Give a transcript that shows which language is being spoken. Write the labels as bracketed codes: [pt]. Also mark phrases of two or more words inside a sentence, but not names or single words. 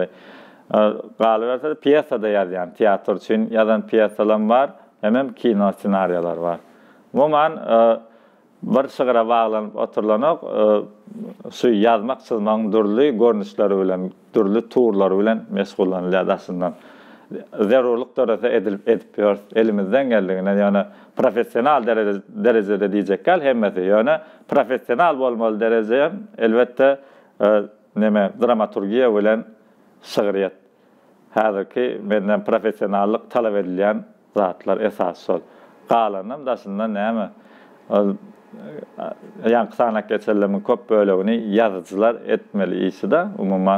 [tk] Galy bersede piyesada ýazýan, teatr üçin ýazan piyesalar bar, hem kino senariýalar bar. Umuman bir şygyra baglanyp oturlanok şu ýazmak çyzmagyň durly görnüşleri bilen, durly turlary bilen meşgullanylýar aslynda. Zerurluk tarafı edip [tr] elimizden geldiğine yani profesyonel derecede [tk] diýjekler hemmeti yani profesyonel bolmaly derece elbette dramaturgiya bilen şygyryat. Häzirki menden profesyonellik talap edilýän zatlar esas şol. Galanam daşynda näme? Ýa-ni sanak geçerleriň köp bölegini ýazyjylar etmeli işi da umuman.